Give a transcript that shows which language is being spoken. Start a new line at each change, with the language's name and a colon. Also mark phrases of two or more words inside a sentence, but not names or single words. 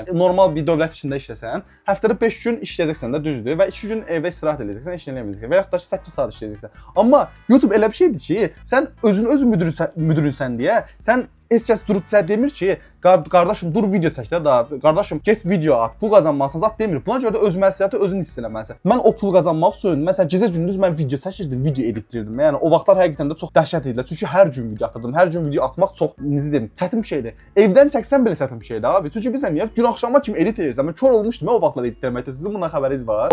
Azerbaijani: Normal bir dövlət işində işləsən, həftədə 5 gün işləyəcəksən də düzdür və 2 gün evdə istirahət edəcəksən, heç nə eləməyəcəksən və yaxud da 8 saat işləyəcəksən. Amma YouTube elə bir şeydir ki, sən öz müdürünsən deyə, sən heç kəs durub sizə demir ki, qardaşım dur video çək də, qardaşım get video at, pul qazanmalısan zat demir. Buna görə də öz məsuliyyəti özün hiss eləməlisən. Mən o pul qazanmaq üçün məsələn gecə gündüz mən video çəkirdim, video editdirdim. Yəni o vaxtlar həqiqətən də çox dəhşət idi. Çünki hər gün video atırdım. Hər gün video atmaq çox necə deyim, çətin bir şeydir. Evdən çəksən belə çətin bir şeydir abi. Çünki bilirsən niyə? Gün axşama kimi edit edirsən. Mən kör olmuşdum o vaxtlar edit etməkdə. Sizin bundan xəbəriniz var?